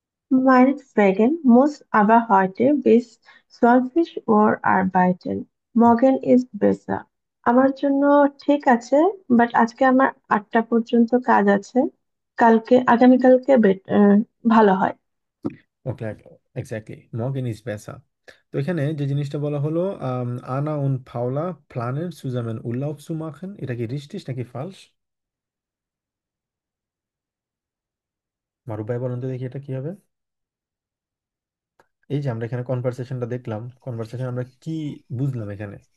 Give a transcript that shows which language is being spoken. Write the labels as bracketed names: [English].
[German] Meinetwegen muss aber heute bis 20 Uhr arbeiten. Morgen ist besser. [Bangla] আমার জন্য ঠিক আছে, বাট আজকে আমার 8টা পর্যন্ত কাজ আছে। আগামীকালকে ভালো হয়। ওকে, এক্স্যাক্টলি [German] morgen ist besser। [Bangla] তো এখানে যে জিনিসটা বলা হলো আনা [German] und Paula planen zusammen Urlaub zu machen, [Bangla] এটা কি richtig নাকি falsch? মারুফ ভাই বলেন তো দেখি এটা কি হবে। এই যে আমরা এখানে কনভারসেশনটা দেখলাম, কনভারসেশন আমরা কি বুঝলাম এখানে?